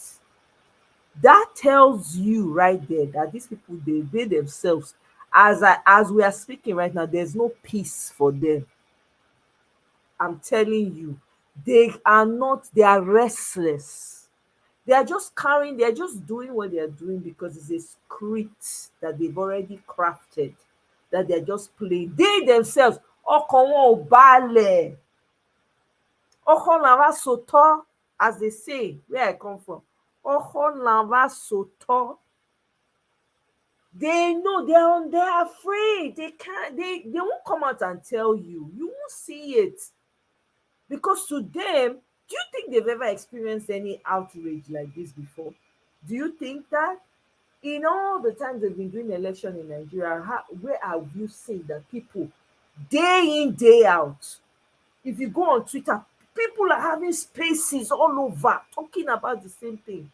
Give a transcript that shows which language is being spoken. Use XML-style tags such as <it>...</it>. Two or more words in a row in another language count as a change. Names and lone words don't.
<en>That tells you right there that these people, they themselves, as we are speaking right now, there's no peace for them. I'm telling you, they are restless. They are just carrying, they're just doing what they're doing because it's a script that they've already crafted, that they're just playing. They themselves,</en> <yo>ọkàn wọn ò balẹ̀. Ọkàn làwa sòtọ́,</yo> <en>as they say, where I come from.</en> <yo>Ọkàn làwa sòtọ́.</yo> <en>They know they're afraid. They can't, they won't come out and tell you. You won't see it. Because to them, do you think they've ever experienced any outrage like this before? Do you think that? In all the times they've been doing election in Nigeria, where have you seen that people, day in, day out, if you go on Twitter, people are having spaces all over talking about the same thing?</en>